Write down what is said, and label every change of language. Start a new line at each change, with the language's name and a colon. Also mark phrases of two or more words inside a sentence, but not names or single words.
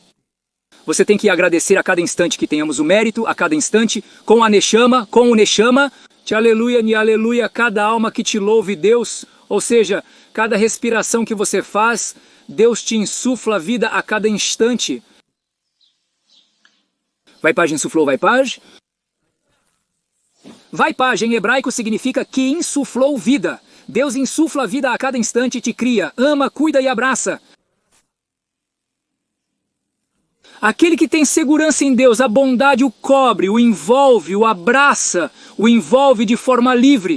Portuguese: Você tem que agradecer a cada instante que tenhamos o mérito, a cada instante, com a Neshama, com o Neshama. Te aleluia, ni aleluia, cada alma que te louve, Deus. Ou seja, Cada respiração que você faz, Deus te insufla a vida a cada instante. Vaipaj insuflou Vaipaj? Vaipaj em hebraico significa que insuflou vida. Deus insufla a vida a cada instante e te cria, ama, cuida e abraça. Aquele que tem segurança em Deus, a bondade o cobre, o envolve, o abraça, o envolve de forma livre.